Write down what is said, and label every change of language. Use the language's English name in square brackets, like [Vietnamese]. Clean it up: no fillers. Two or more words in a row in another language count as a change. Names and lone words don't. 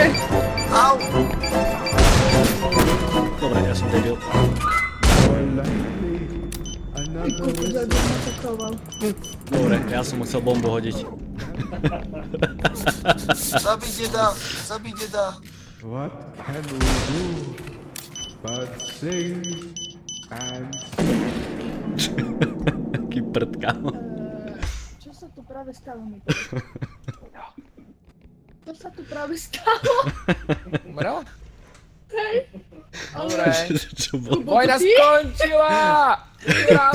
[Slovak] Au! Dobre, ja som debil. Ty kokos, jak ma sakoval. Dobre, ja som musel bombu hodiť. Zabij deda! Zabij deda! [English] What can we do but sing and [Slovak] Taký prd, kámo. Čo sa tu práve stalo mi? Čo sa tu práve stalo? Umrel? Hej. Dobre. Čo bolo? Vojna skončila! Vyhrali